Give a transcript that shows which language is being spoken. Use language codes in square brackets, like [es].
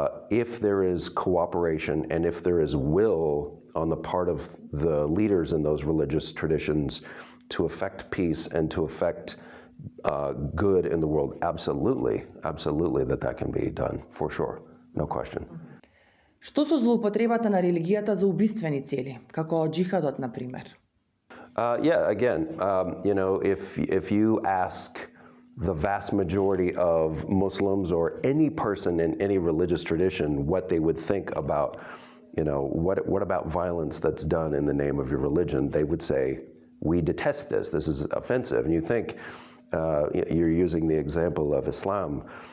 [en] if there is cooperation and if there is will on the part of the leaders in those religious traditions to affect peace and to affect good in the world, absolutely that can be done, for sure, no question. [mk] Што со злоупотребата на религијата за убиствени цели, како џихадот, например? [en] Yeah, again, if you ask the vast majority of Muslims or any person in any religious tradition what they would think about, what about violence that's done in the name of your religion? They would say, we detest this. This is offensive. And you think, you're using the example of Islam.